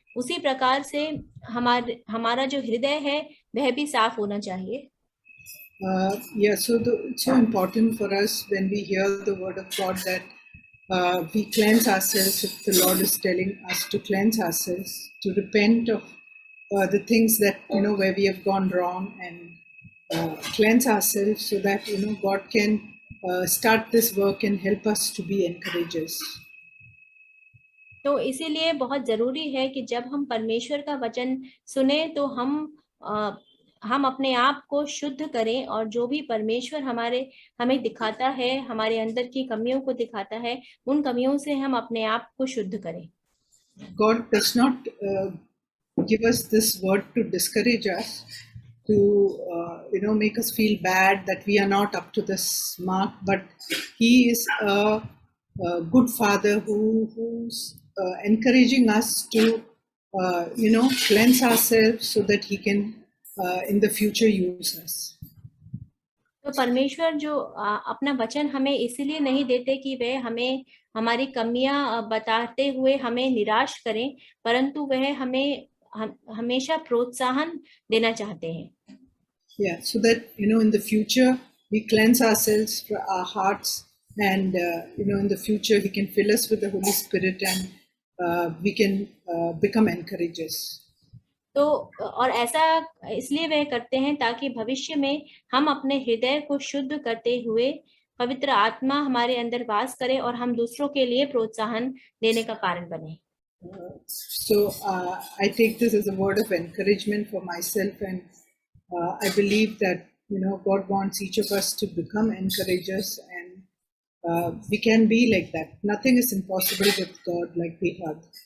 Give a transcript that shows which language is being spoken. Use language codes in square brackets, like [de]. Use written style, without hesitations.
[hi] उसी प्रकार से हमारा जो हृदय है वह भी साफ होना चाहिए. [en] Yeah, so it's so important for us when we hear the word of God that we cleanse ourselves. If the Lord is telling us to cleanse ourselves, to repent of the things that where we have gone wrong, and cleanse ourselves so that God can start this work and help us to be encouragers. [hi] तो इसीलिए बहुत जरूरी है कि जब हम परमेश्वर का वचन सुने तो हम अपने आप को शुद्ध करें और जो भी परमेश्वर हमें दिखाता है, हमारे अंदर की कमियों को दिखाता है, उन कमियों से हम अपने आप को शुद्ध करें. [en] God does not give us this word to discourage us, to make us feel bad that we are not up to this mark, but He is a good Father who's encouraging us to cleanse ourselves so that He can in the future use us. [hi] तो परमेश्वर जो अपना वचन हमें इसलिए नहीं देते कि वह हमें हमारी कमियां बताते हुए हमें निराश करें, परंतु वह हमें हमेशा प्रोत्साहन देना चाहते हैं. [en] Yeah, so that in the future we cleanse ourselves for our hearts, and in the future He can fill us with the Holy Spirit, and we can become encouragers. [hi] तो और ऐसा इसलिए वह करते हैं ताकि भविष्य में हम अपने हृदय को शुद्ध करते हुए पवित्र आत्मा हमारे अंदर वास करे और हम दूसरों के लिए प्रोत्साहन देने का कारण बने. [en] So I take this as a word of encouragement for myself, and I believe that God wants each of us to become encouragers, and we can be like that. Nothing is impossible with God, like we heard.